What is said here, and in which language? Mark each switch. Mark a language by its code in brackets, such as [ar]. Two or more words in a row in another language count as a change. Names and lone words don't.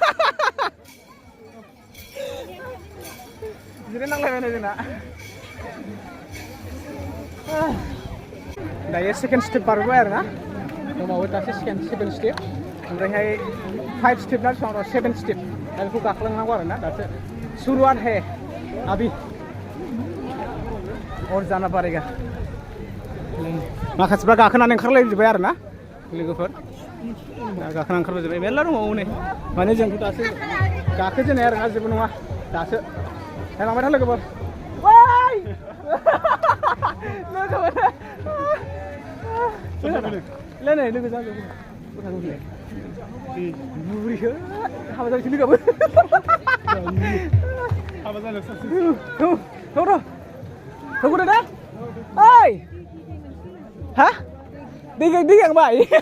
[brx] जिरायनांलायबाय नै जोंना दायो सेकेन्ड स्टेप बारबाय आरोना दंबावो दासो सेकेन्ड स्टेप ओमफ्रायहाय 5 स्टेप ना बेसेबां 7 स्टेप दा बेखौ गाखोलांनांगौ आरोना दासो [hi] शुरुआत है अभी और जाना पारेगा [brx] माखासेफ्रा गाखोनानै ओंखारलायजोब्बाय आरोना लोगोफोर दा गाखोना ओंखारबोजोब्बाय मेरला दंबावो नै माने जोंथ' दासो गाखोजेननाय आरोना जेबो नङा दासो नायलांबाय था लोगोफोर लोगोफोर नै लोगो जागोन बुरिखो हाबा जाबायसो लोगोआबो हाबा जानो होगुदो दा ओइ हा दै गांबाय